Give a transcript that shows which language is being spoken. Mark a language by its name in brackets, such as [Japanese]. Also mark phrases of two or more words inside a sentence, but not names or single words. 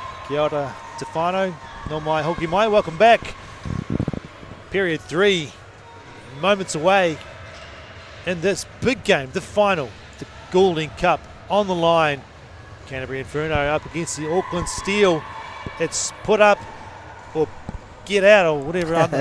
[Māori] Kia ora, te whānau, no mai, hoki mai, [English] welcome back. Period 3, moments away in this big game, the final, the Goulding Cup on the line. Canterbury Inferno up against the Auckland Steel. It's put up or get out or whatever.